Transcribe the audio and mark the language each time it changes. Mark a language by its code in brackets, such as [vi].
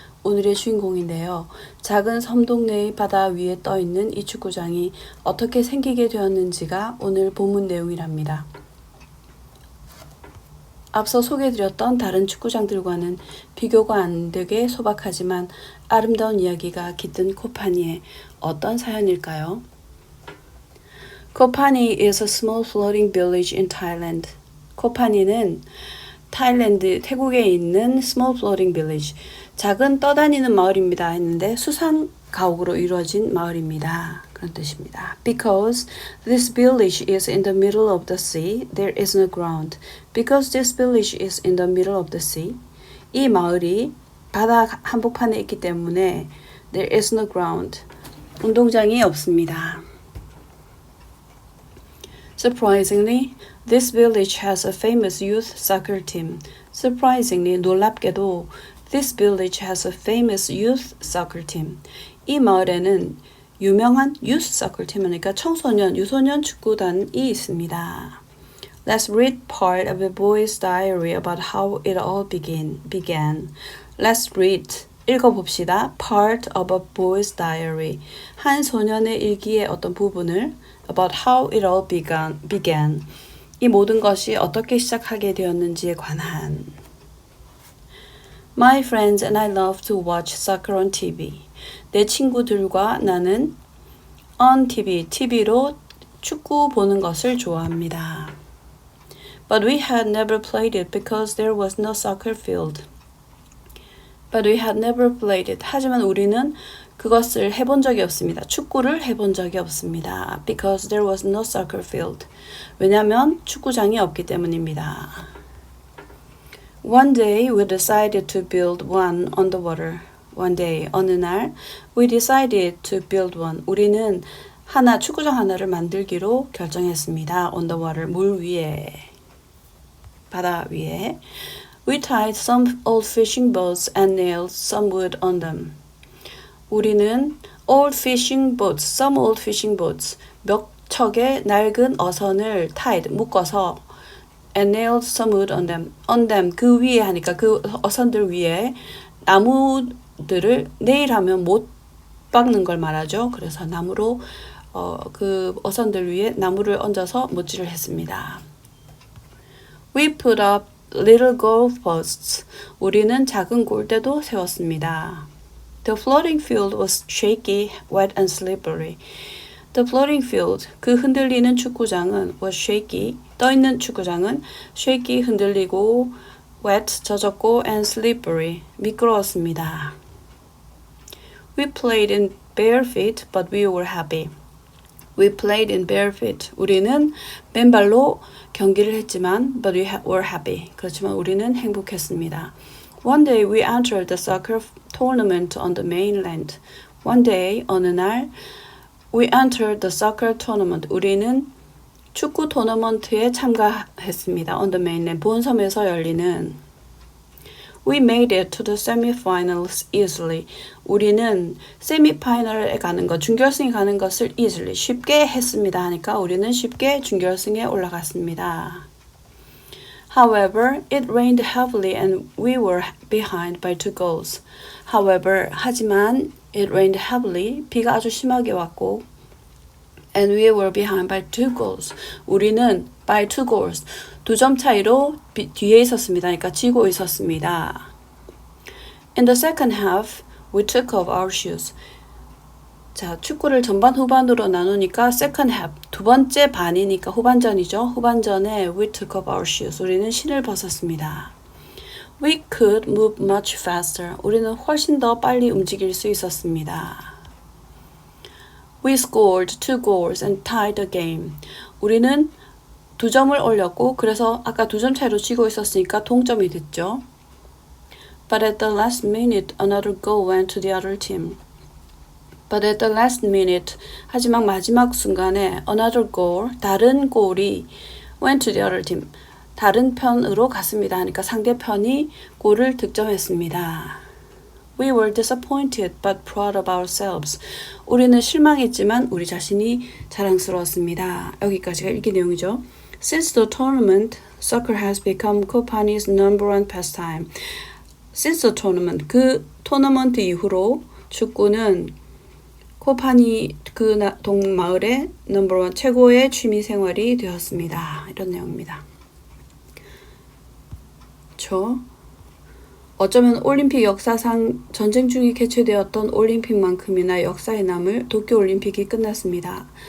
[ko] 오늘의 주인공인데요. 작은 섬 동네의 바다 위에 떠있는 이 축구장이 어떻게 생기게 되었는지가 오늘 본문 내용이랍니다. 앞서 소개해드렸던 다른 축구장들과는 비교가 안 되게 소박하지만 아름다운 이야기가 깃든 코파니에 어떤 사연일까요? [en] 코파니 is a small floating village in Thailand. [ko] 코파니는 태국에 있는 [en] small floating village, [ko] 작은 떠다니는 마을입니다 했는데 수상 가옥으로 이루어진 마을입니다. 그런 뜻입니다. [en] Because this village is in the middle of the sea, there is no ground. Because this village is in the middle of the sea, [ko] 이 마을이 바다 한복판에 있기 때문에 [en] there is no ground, [ko] 운동장이 없습니다. [en] Surprisingly, this village has a famous youth soccer team. Surprisingly, [ko] 놀랍게도 [en] this village has a famous youth soccer team. [ko] 이 마을에는 유명한 [en] youth soccer team, [ko] 그러니까 유소년 축구단이 있습니다. [en] Let's read part of a boy's diary about how it all began. Let's read, [ko] 읽어봅시다. [en] Part of a boy's diary. [ko] 한 소년의 일기의 어떤 부분을 [en] about how it all began. [ko] 이 모든 것이 어떻게 시작하게 되었는지에 관한. [en] My friends and I love to watch soccer on TV. [ko] 내 친구들과 나는 [en] on TV, [ko] TV로 축구 보는 것을 좋아합니다. [en] But we had never played it because there was no soccer field. But we had never played it. [ko] 하지만 우리는 그것을 해본 적이 없습니다. 축구를 해본 적이 없습니다. [en] Because there was no soccer field. [ko] 왜냐하면 축구장이 없기 때문입니다. [en] One day we decided to build one on the water. One day, [ko] 어느 날 [en] we decided to build one. [ko] 우리는 축구장 하나를 만들기로 결정했습니다. [en] On the water, [ko] 물 위에, 바다 위에. [en] We tied some old fishing boats and nailed some wood on them. [ko] 우리는 [en] old fishing boats, some old fishing boats, [ko] 몇 척의 낡은 어선을 [en] tied, [ko] 묶어서 [en] and nailed some wood on them, [ko] 그 위에 하니까 그 어선들 위에 나무들을 nail하면 못 박는 걸 말하죠. 그래서 나무로 그 어선들 위에 나무를 얹어서 못질을 했습니다. [en] We put up little goalposts. [ko] 우리는 작은 골대도 세웠습니다. [en] The floating field was shaky, wet and slippery. The floating field, [ko] 그 흔들리는 축구장은 [en] was shaky, [ko] 떠있는 축구장은 [en] shaky, [ko] 흔들리고 [en] wet, [ko] 젖었고 [en] and slippery, [ko] 미끄러웠습니다. [en] We played in bare feet, but we were happy. We played in bare feet. [ko] 우리는 맨발로 경기를 했지만 [en] but we were happy. [ko] 그렇지만 우리는 행복했습니다. [en] One day we entered the soccer tournament on the mainland. One day, [ko] 어느 날 [en] we entered the soccer tournament. [ko] 우리는 축구 토너먼트에 참가했습니다. [en] On the mainland, [ko] 본섬에서 열리는 [en] We made it to the semifinals easily. [ko] 우리는 세미파이널에 가는 것, 준결승에 가는 것을 [en] easily, [ko] 쉽게 했습니다 하니까 우리는 쉽게 준결승에 올라갔습니다. [en] However, it rained heavily and we were behind by 2 goals. However, [ko] 하지만 [en] it rained heavily, [ko] 비가 아주 심하게 왔고 [en] and we were behind by 2 goals. [ko] 우리는 [en] by 2 goals, [ko] 2점 차이로 뒤에 있었습니다. 그러니까 지고 있었습니다. [en] In the second half, we took off our shoes. [ko] 자, 축구를 전반 후반으로 나누니까 [en] second half, [ko] 두 번째 반이니까 후반전이죠. 후반전에 [en] we took off our shoes. [ko] 우리는 신을 벗었습니다. [en] We could move much faster. [ko] 우리는 훨씬 더 빨리 움직일 수 있었습니다. [en] We scored 2 goals and tied the game. [ko] 우리는 2점을 올렸고 그래서 아까 2점 차이로 지고 있었으니까 동점이 됐죠. [en] But at the last minute, another goal went to the other team. But at the last minute, [ko] 하지만 마지막 순간에 [en] another goal, [ko] 다른 골이 [en] went to the other team, [ko] 다른 편으로 갔습니다. 하니까 상대편이 골을 득점했습니다. [en] We were disappointed but proud of ourselves. [ko] 우리는 실망했지만 우리 자신이 자랑스러웠습니다. 여기까지가 읽기 내용이죠. [en] Since the tournament, soccer has become Kopani's number one pastime. Since the tournament, [ko] 그 토너먼트 이후로 축구는 코파니 그 동마을의 넘버 원 최고의 취미 생활이 되었습니다. 이런 내용입니다. 어쩌면 올림픽 역사상 전쟁 중에 개최되었던 올림픽만큼이나 역사에 남을 도쿄올림픽이 끝났습니다.